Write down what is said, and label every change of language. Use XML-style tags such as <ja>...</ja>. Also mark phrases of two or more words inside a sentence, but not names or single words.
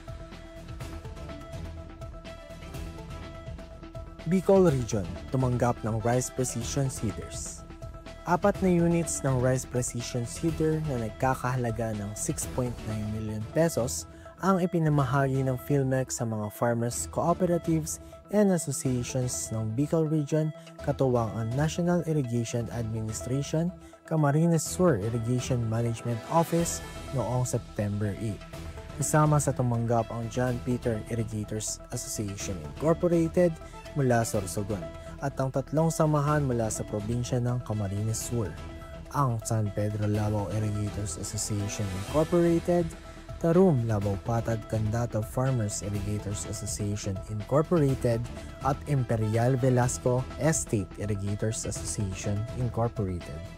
<tl>Bicol Region, tumanggap ng Rice Precision Seeders. 4 na units ng Rice Precision Seeder na nagkakahalaga ng 6.9 million pesos ang ipinamahagi ng PhilMec sa mga</tl> <en>farmers, cooperatives, and associations</en> <tl>ng Bicol Region katuwang ang National Irrigation Administration, Camarines Sur Irrigation Management Office noong September 8. Kasama sa tumanggap ang John Peter Irrigators Association Incorporated mula Sorsogon at ang 3 samahan mula sa probinsya ng Camarines Sur, ang San Pedro Labao Irrigators Association Incorporated, Tarum Labao Patag Candado Farmers Irrigators Association Incorporated at Imperial Velasco Estate Irrigators Association Incorporated.</tl>